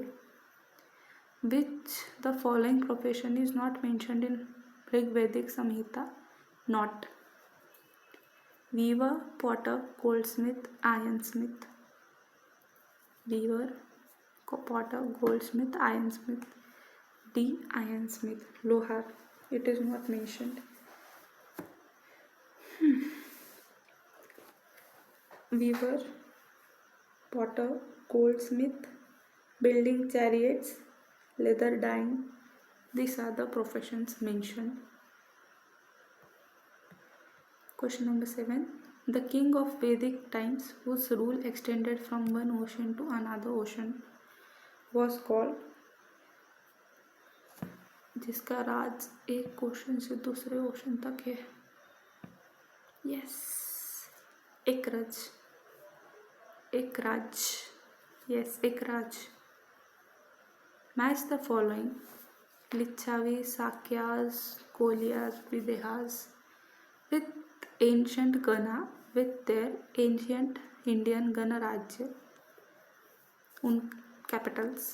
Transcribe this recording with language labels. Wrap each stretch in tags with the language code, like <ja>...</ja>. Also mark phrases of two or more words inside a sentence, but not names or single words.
<en>Which the following profession is not mentioned in Rig Vedic Samhita? Not. Weaver, potter, goldsmith, ironsmith. Weaver, potter, goldsmith, ironsmith. D, ironsmith. Lohar. It is not mentioned. Weaver, potter, goldsmith, building chariots, leather dyeing. These are the professions mentioned. Question number 7. The king of Vedic times, whose rule extended from one ocean to another ocean, was called.</en> <hi>जिसका राज एक ओशन से दूसरे ओशन तक है.</hi> <en>Yes, एकराज. Yes, एकराज. Match the following: Licchavi, Sakyas, Kolias, Videhas with ancient Gana with their ancient Indian Ganarajya capitals.</en>